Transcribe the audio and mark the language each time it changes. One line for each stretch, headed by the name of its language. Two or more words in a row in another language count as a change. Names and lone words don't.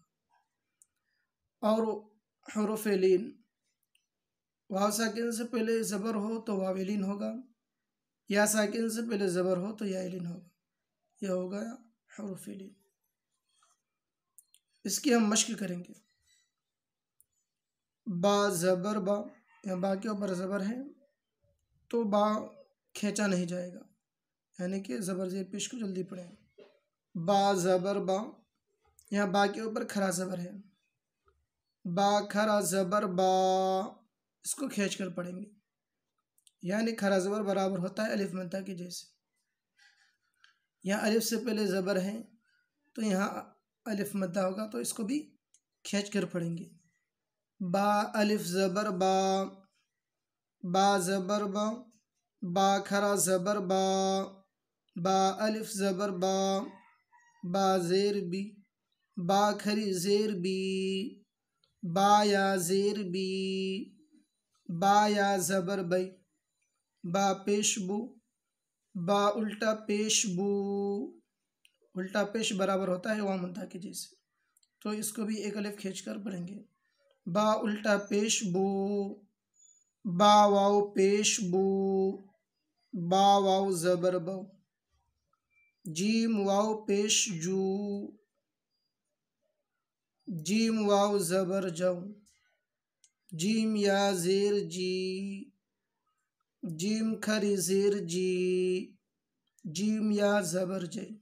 Urdu: اور حروف لین، واو ساکن سے پہلے زبر ہو تو واو لین ہوگا، یا ساکن سے پہلے زبر ہو تو یا لین ہوگا۔ یہ ہوگا حروف لین۔ اس کی ہم مشق کریں گے۔ با زبر با، یا با کے اوپر زبر ہے تو با کھینچا نہیں جائے گا، یعنی کہ زبر زیر پیش کو جلدی پڑھیں۔ با زبر با، یہاں با کے اوپر کھڑا زبر ہے، با کھڑا زبر با، اس کو کھینچ کر پڑھیں گے، یعنی کھڑا زبر برابر ہوتا ہے الف مدہ کے جیسے۔ یہاں الف سے پہلے زبر ہے تو یہاں الف مدہ ہوگا، تو اس کو بھی کھینچ کر پڑھیں گے۔ با الف زبر با، با زبر با، با کھڑا زبر با، با الف زبر با، با زیر بی، با کھری زیر بی، با یا زیر بی، با یا زبر بی، با پیش بو، با الٹا پیش بو۔ الٹا پیش برابر ہوتا ہے واو مدہ کے جیسے، تو اس کو بھی ایک الف کھینچ کر پڑھیں گے۔ با الٹا پیش بو، با واو پیش بو، با واو زبر بو، جیم واو پیش جو، جیم واو زبر جو، جیم یا زیر جی، جیم کھری زیر جی، جیم یا زبر جے۔